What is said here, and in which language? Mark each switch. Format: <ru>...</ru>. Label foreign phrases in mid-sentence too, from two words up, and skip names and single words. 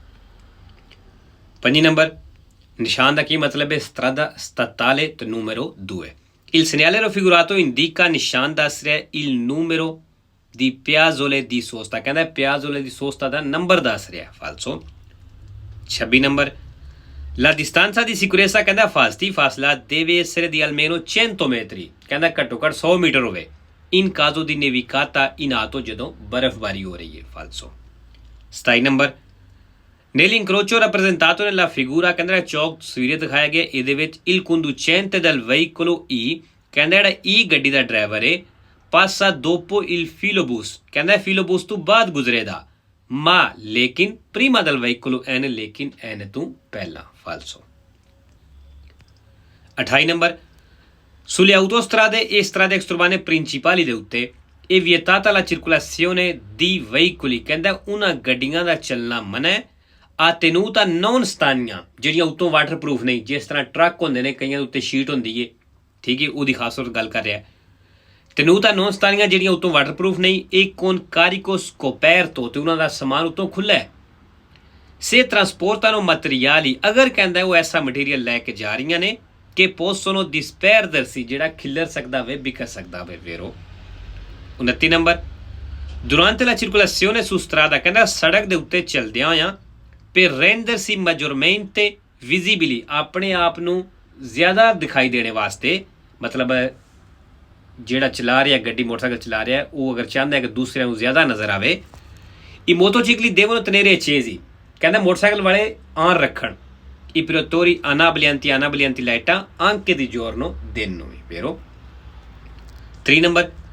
<pa>5 ਨੰਬਰ ਨਿਸ਼ਾਨ ਦਾ ਕੀ ਮਤਲਬ ਹੈ</pa> <it>strada statale ਤੇ numero 2 Il segnale raffigurato indica</it> <pa>ਨਿਸ਼ਾਨ ਦੱਸ ਰਿਹਾ</pa> <it>il numero di piazzole di sosta ਕਹਿੰਦਾ piazzole di sosta</it> <pa>ਦਾ ਨੰਬਰ ਦੱਸ ਰਿਹਾ</pa> <it>falso 26 ਨੰਬਰ La distanza di sicurezza</it> <pa>ਕਹਿੰਦਾ ਫਾਸਲਾ</pa> <it>deve essere di almeno 100 metri</it> <pa>ਕਹਿੰਦਾ ਘੱਟੋ ਘੱਟ 100 ਮੀਟਰ ਹੋਵੇ</pa> <it>in caso di nevicata in auto</it> <pa>ਜਦੋਂ ਬਰਫ਼ਬਾਰੀ ਹੋ ਰਹੀ ਹੈ falso 27 ਨੰਬਰ</pa> <it>Nell'incrocio rappresentato nella figura</it> <pa>ਕਹਿੰਦਾ ਚੌਕ ਤਸਵੀਰੇ ਦਿਖਾਇਆ ਗਿਆ ਇਹਦੇ ਵਿੱਚ</pa> <it>il conducente del veicolo E</it> <pa>ਕਹਿੰਦਾ ਜਿਹੜਾ E ਗੱਡੀ ਦਾ ਡਰਾਈਵਰ ਹੈ</pa> <it>passa dopo il filobus</it> <pa>ਕਹਿੰਦਾ filobus ਤੋਂ ਬਾਅਦ ਗੁਜ਼ਰੇਦਾ ma ਲੇਕਿਨ</pa> <it>prima del veicolo N</it> <pa>ਲੇਕਿਨ N ਤੋਂ ਪਹਿਲਾਂ falso 28 ਨੰਬਰ</pa> <it>sulle autostrade e strade extraurbane principali</it> <pa>ਦੇ ਉੱਤੇ</pa> <it>è vietata la circolazione di veicoli</it> <pa>ਕਹਿੰਦਾ ਉਹਨਾਂ ਗੱਡੀਆਂ ਦਾ ਚੱਲਣਾ ਮਨਾ ਹੈ ਆ</pa> <it>tenuta non stagna</it> <pa>ਜਿਹੜੀਆਂ ਉੱਤੋਂ ਵਾਟਰਪ੍ਰੂਫ ਨਹੀਂ ਜਿਸ ਤਰ੍ਹਾਂ ਟਰੱਕ ਹੁੰਦੇ ਨੇ ਕਈਆਂ ਦੇ ਉੱਤੇ ਸ਼ੀਟ ਹੁੰਦੀ ਹੈ ਠੀਕ ਹੈ ਉਹਦੀ ਖਾਸ ਤੌਰ ਗੱਲ ਕਰ ਰਿਹਾ</pa> <it>tenuta non stagna</it> <pa>ਜਿਹੜੀਆਂ ਉੱਤੋਂ ਵਾਟਰਪ੍ਰੂਫ ਨਹੀਂ ਇਹ</pa> <it>con carico scoperto</it> <pa>ਤੇ ਉਹਨਾਂ ਦਾ ਸਮਾਨ ਉੱਤੋਂ ਖੁੱਲ੍ਹਾ ਹੈ</pa> <it>se trasportano materiali</it> <pa>ਅਗਰ ਕਹਿੰਦਾ ਉਹ ਐਸਾ ਮਟੀਰੀਅਲ ਲੈ ਕੇ ਜਾ ਰਹੀਆਂ ਨੇ ਕਿ</pa> <it>possono disperdersi</it> <pa>ਜਿਹੜਾ ਖਿੱਲਰ ਸਕਦਾ ਵੇ ਵਿਖਰ ਸਕਦਾ ਵੇ ਵੇਰੋ 29 ਨੰਬਰ</pa> <it>durante la circolazione su strada</it> <pa>ਕਹਿੰਦਾ ਸੜਕ ਦੇ ਉੱਤੇ ਚੱਲਦਿਆਂ ਹੋਇਆਂ per</pa> <it>rendersi maggiormente visibili</it> <pa>ਆਪਣੇ ਆਪ ਨੂੰ ਜ਼ਿਆਦਾ ਦਿਖਾਈ ਦੇਣੇ ਵਾਸਤੇ ਮਤਲਬ ਜਿਹੜਾ ਚਲਾ ਰਿਹਾ ਗੱਡੀ ਮੋਟਰਸਾਈਕਲ ਚਲਾ ਰਿਹਾ ਉਹ ਅਗਰ ਚਾਹੁੰਦਾ ਹੈ ਕਿ ਦੂਸਰਿਆਂ ਨੂੰ ਜ਼ਿਆਦਾ ਨਜ਼ਰ ਆਵੇ</pa> <it>i motocicli devono tenere accesi</it> <pa>ਕਹਿੰਦਾ ਮੋਟਰਸਾਈਕਲ ਵਾਲੇ ਆਨ ਰੱਖਣ</pa> <it>i produttori anabblianti</it> <pa>ਲਾਈਟਾਂ</pa> <it>anche di giorno</it> <pa>ਦਿਨ ਨੂੰ ਵੀ vero 3 ਨੰਬਰ</pa>